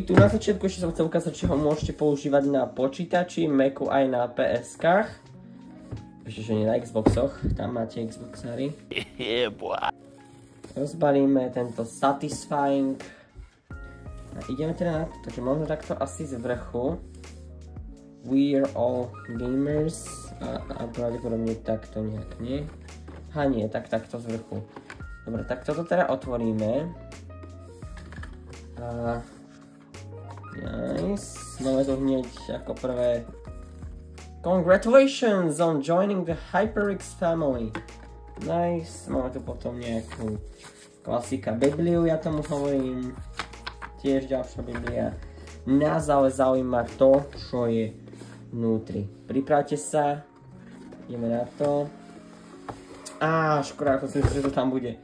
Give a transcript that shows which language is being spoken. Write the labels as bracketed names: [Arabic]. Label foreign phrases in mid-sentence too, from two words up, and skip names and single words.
[Slovak] Tu na začiatku ešte som chcel ukázať, či ho môžete používať na počítači, Macu aj na PS-kách. Ešte, že nie na Xboxoch, tam máte Xboxári. Rozbalíme tento Satisfying. A ideme teda na to, takže možno takto asi z vrchu. [English] We're all gamers. [Slovak] A pravdepodobne takto nejak, nie? Aha, nie, takto z vrchu. Dobre, tak toto teda otvoríme. A nice. Máme tu hneď ako prvé. [English] Congratulations on joining the HyperX family. [Slovak] Nice. Máme tu potom nejakú klasika Bibliu, ja tomu hovorím. Tiež ďalšia Biblia. Nás ale zaujíma to, čo je vnútri. Pripravte sa. Ideme na to. Škoda, ako si myslím, že to tam bude.